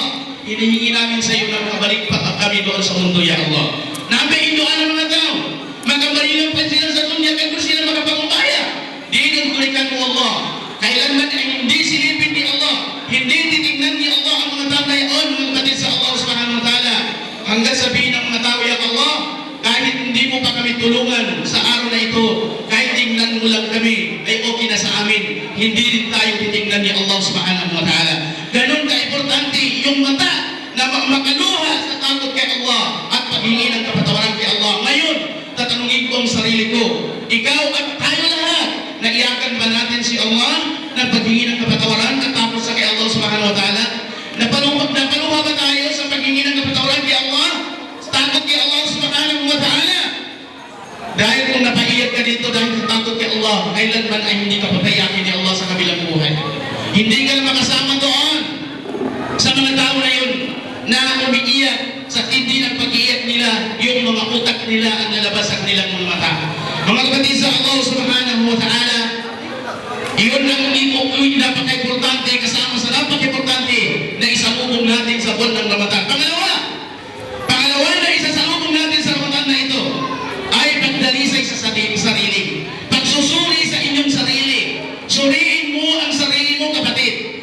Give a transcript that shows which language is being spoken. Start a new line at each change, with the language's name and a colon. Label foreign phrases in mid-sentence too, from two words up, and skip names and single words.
Filipino: Hinihingi namin sa iyo na makabalik pa kami doon sa mundo,
Arabic: يا الله.
Filipino: Namin doon ang mga tao, magkabalilang pa sila sa dunya, kaya kung sila makapangumpaya. Dinugulikan mo, Allah. Kailanman ay hindi silipin ni Allah, hindi titignan ni Allah ang mga tao na yaon, mga kapatid sa Allah
Arabic: سبحانه وتعالى.
Filipino: Hanggang sabihin ng mga tao,
Arabic: يا الله,
Filipino: kahit hindi mo pa kami tulungan sa araw na ito, kahit tingnan mo lang kami, ay okay na sa amin. Hindi rin tayo titingnan ni Allah
Arabic: سبحانه وتعالى.
Filipino: Ganon ka-importante yung mata na makaluha sa takot kay Allah at paghingi ng kapatawaran kay Allah. Ngayon, tatanungin ko ang sarili ko, ikaw at tayo lahat, naiyakan ba natin si Allah na paghingi ng kapatawaran at takot sa kay Allah
Arabic: سبحانه وتعالى?
Filipino: Napaluha ba tayo sa paghingi ng kapatawaran kay Allah? Takot kay Allah
Arabic: سبحانه وتعالى.
Filipino: Dahil kung napaiyak ka dito dahil takot kay Allah, kailanman ay hindi ka papayakin ni Allah sa kabilang buhay. Hindi ka na makasama doon sa mga tao na yun na umiiyak sa tindi ng pag-iyak nila, yung mga utak nila ang nalabas ang nilang mga mata. Mga kapatid sa Allah
Arabic: سبحانه وتعالى,
Filipino: yun ang napaka-importante kasama sa napaka-importante na isalubong natin sa buwan ng Ramadan. Pangalawa na isasalubong natin sa Ramadan na ito ay pagdalisay sa sarili. Pagsusuri sa inyong sarili. Suriin mo ang sarili mo, kapatid.